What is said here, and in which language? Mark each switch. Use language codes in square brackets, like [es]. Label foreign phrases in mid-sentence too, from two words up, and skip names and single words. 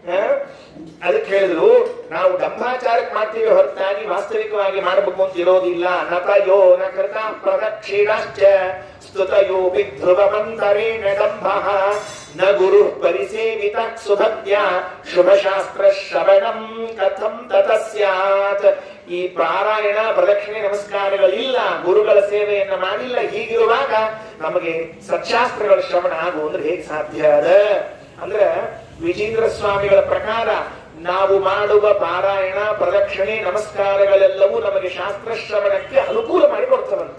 [kn] ಅದಕ್ಕೆ ಹೇಳಿದ್ರು, ನಾವು ಡಂಬಾಚಾರಕ್ಕೆ ಮಾಡ್ತೀವಿ ಹೊರತ ವಾಸ್ತವಿಕವಾಗಿ ಮಾಡಬೇಕು ಅಂತ ಇರೋದಿಲ್ಲ. [sa] ನತಯೋ ನ ಕೃತ ಪ್ರದಕ್ಷಿಣಾಶ್ಚ ಸ್ತುತಯೋ ವಿಧ್ರುವಮಂತರೇಣ ದಂಭಃ ನ ಗುರು ಪರಿಸೇವಿತ ಸುಭಕ್ತ್ಯ ಶುಭಶಾಸ್ತ್ರ ಶ್ರವಣಂ ಕಥಂ ತತಃ ಸ್ಯಾತ್. [kn] ಈ ಪಾರಾಯಣ ಪ್ರದಕ್ಷಿಣೆ ನಮಸ್ಕಾರಗಳಿಲ್ಲ, ಗುರುಗಳ ಸೇವೆಯನ್ನ ಮಾಡಿಲ್ಲ, ಹೀಗಿರುವಾಗ ನಮಗೆ ಸತ್ಶಾಸ್ತ್ರಗಳ ಶ್ರವಣ ಆಗುವುದ್ರೆ ಹೇಗೆ ಸಾಧ್ಯ ಅದ? ಅಂದ್ರೆ ವಿಜೇಂದ್ರ ಸ್ವಾಮಿಗಳ ಪ್ರಕಾರ ನಾವು ಮಾಡುವ ಪಾರಾಯಣ ಪ್ರದಕ್ಷಿಣೆ ನಮಸ್ಕಾರಗಳೆಲ್ಲವೂ ನಮಗೆ ಶಾಸ್ತ್ರ ಶ್ರವಣಕ್ಕೆ ಅನುಕೂಲ ಮಾಡಿಕೊಡ್ತವಂತೆ.